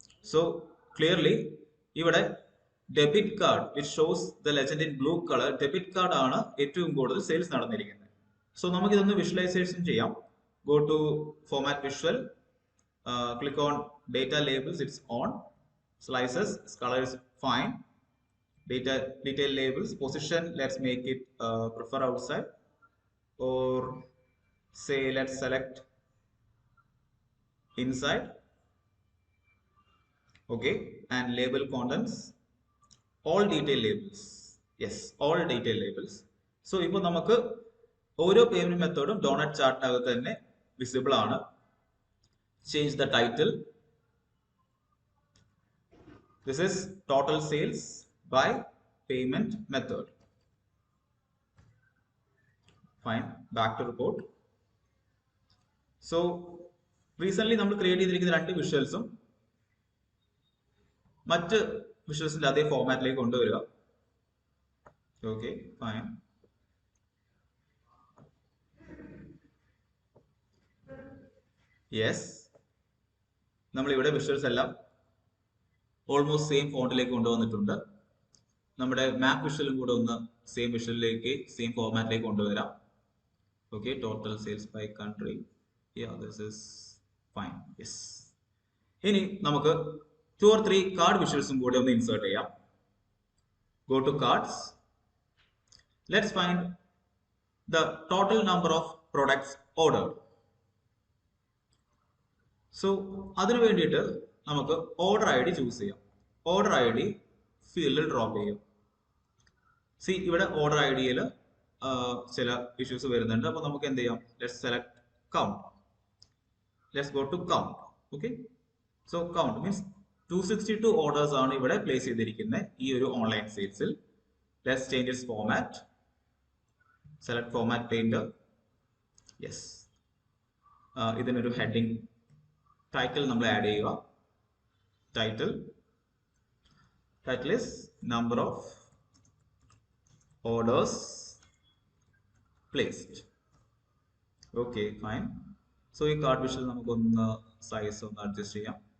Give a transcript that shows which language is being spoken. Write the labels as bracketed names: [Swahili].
[Malayalam] So clearly ഇവിടെ debit card [English] which shows the legend in blue colour, [Malayalam] debit card ആണ് ഏറ്റവും കൂടുതൽ sales നടന്നിരിക്കുന്നത്. സോ നമുക്ക് ഇതൊന്ന് വിഷ്വലൈസേഷൻ ചെയ്യാം. [English] Go to format visual, click on data labels, it's on. Slices, colour is fine. Detail labels, position, let's make it prefer outside, or say let's select inside, okay, and label contents, all detail labels. Yes, all detail labels. [Malayalam] So ഇപ്പോൾ നമുക്ക് ഓരോ payment മെത്തേഡും doughnut ചാർട്ടിനകത്ത് തന്നെ visible ആണ്. [English] Change the title. This is total sales by payment method. Fine. Back to report. [Malayalam] So recently നമ്മൾ create ചെയ്തിരിക്കുന്ന രണ്ട് വിഷ്വൽസും മറ്റ് വിഷ്വൽസിന്റെ അതേ ഫോർമാറ്റിലേക്ക് കൊണ്ടുവരിക. Okay, fine. യെസ്, നമ്മൾ ഇവിടെ വിഷ്വൽസ് എല്ലാം ഓൾമോസ്റ്റ് സെയിം ഫോണ്ടിലേക്ക് കൊണ്ടുവന്നിട്ടുണ്ട്. നമ്മുടെ മാപ്പ് വിഷ്വലും കൂടെ ഒന്ന് സെയിം വിഷ്വലിലേക്ക് സെയിം ഫോർമാറ്റിലേക്ക് കൊണ്ടുവരാം. [English] Okay, total sales by country. This is fine. Yes. [Malayalam] ഇനി നമുക്ക് 2 or 3 കാർഡ് വിഷ്വൽസും കൂടെ ഒന്ന് ഇൻസേർട്ട് ചെയ്യാം. [English] Go to cards. Let's find the total number of products ordered. [Malayalam] So അതിനു വേണ്ടിയിട്ട് നമുക്ക് ഓർഡർ ഐ ഡി ചൂസ് ചെയ്യാം. ഓർഡർ ഐ ഡി ഫീൽഡിൽ ഡ്രോപ്പ് ചെയ്യാം. സി, ഇവിടെ ഓർഡർ ഐ ഡിയിൽ ചില ഇഷ്യൂസ് വരുന്നുണ്ട്. അപ്പോൾ നമുക്ക് എന്ത് ചെയ്യാം? [English] Let's select count. Let's go to count. [Malayalam] Okay, so count means 262 orders ആണ് ഇവിടെ പ്ലേസ് ചെയ്തിരിക്കുന്നത് ഈ ഒരു online സെയിൽസിൽ. [English] Let's change its format. Select format painter. [Malayalam] Yes, ഇതിനൊരു ഹെഡിങ് ടൈറ്റിൽ നമ്മൾ ആഡ് ചെയ്യുക. [English] Title is number of orders placed. Okay, fine. [Malayalam] So ഈ card visual നമുക്കൊന്ന് സൈസ് ഒന്ന് അഡ്ജസ്റ്റ് ചെയ്യാം.